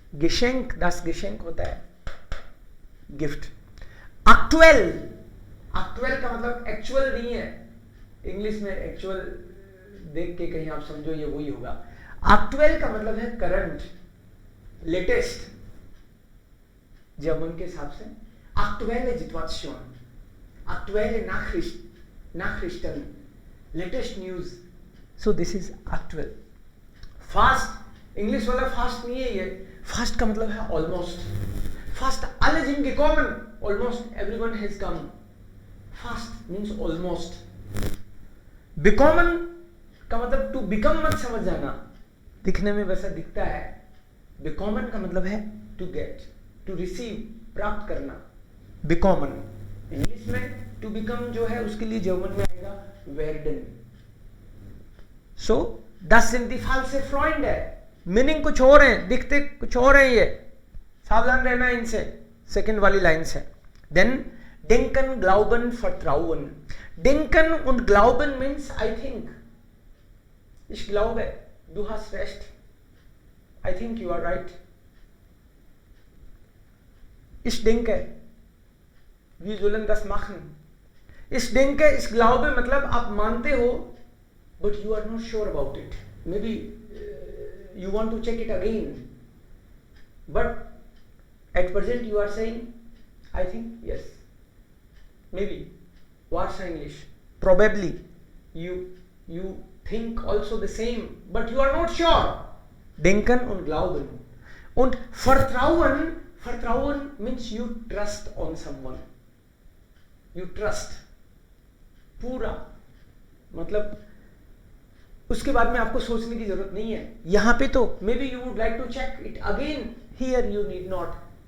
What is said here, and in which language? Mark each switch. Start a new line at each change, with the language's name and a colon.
Hindi: गिशेंक, das गिशेंक होता है gift. Actual, actual का मतलब एक्चुअल नहीं है। इंग्लिश में एक्चुअल देख के कहीं आप समझो ये वही होगा। एक्चुअल का मतलब है करंट, लेटेस्ट। जर्मन के हिसाब से
German: aktuelle Situation, aktuelle Nachrichten,
English: latest news। so this is actual।
Hindi: Fast, English वाला फास्ट नहीं है ये। फास्ट का मतलब है almost.
German: फास्ट alle sind gekommen,
English: almost everyone has come।
Hindi: Fast means almost. bekommen का मतलब टू बिकम मत समझ जाना, दिखने में वैसा दिखता है। bekommen का मतलब है टू गेट, टू रिसीव, प्राप्त करना। bekommen इंग्लिश में टू बिकम जो है उसके लिए जर्मन में आएगा werden। सो
German: das sind die false Freunde,
Hindi: meaning कुछ और है, दिखते कुछ और है, ये सावधान रहना इनसे। सेकंड वाली लाइन से then
German: denken, glauben, vertrauen। denken und glauben
English: means I think।
German: ich glaube, du hast recht,
English: I think you are right।
German: ich denke, wir sollen das machen। ich denke, ich glaube
Hindi: मतलब आप मानते हो
English: but you are not sure about it, maybe you want to check it again, but at present you are saying I think yes। maybe Warsa English, probably you think also the same, but you are not sure.
German: Denken und glauben. Und vertrauen
English: means you trust on someone, you trust
Hindi: पूरा, मतलब उसके बाद में आपको सोचने की जरूरत नहीं है. यहां पे तो
English: Maybe you would like to check it again, here you need not.